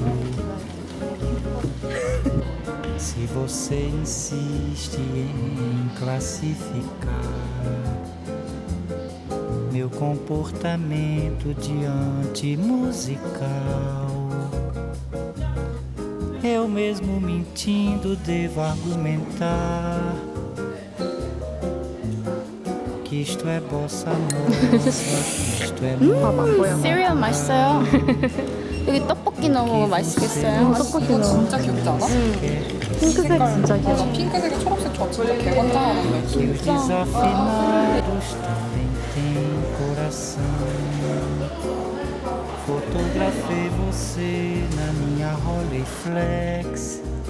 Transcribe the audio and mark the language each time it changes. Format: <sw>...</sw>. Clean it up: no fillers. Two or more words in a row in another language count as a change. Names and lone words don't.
<pt>Se você insiste em classificar meu comportamento diante musical, eu mesmo mentindo devo argumentar que isto é bossa nova, isto é música.</pt> <ko>시리얼 맛있어요. 여기 떡볶이 넣으면 맛있겠어요. 떡볶이 이거 진짜 귀엽지 않아? 핑크색 진짜 귀여워. 나 핑크색에 초록색 저 진짜 개관장하는데.</ko> <pt>Que os desafinados também têm coração. Fotografei você na minha Rolleiflex.</pt>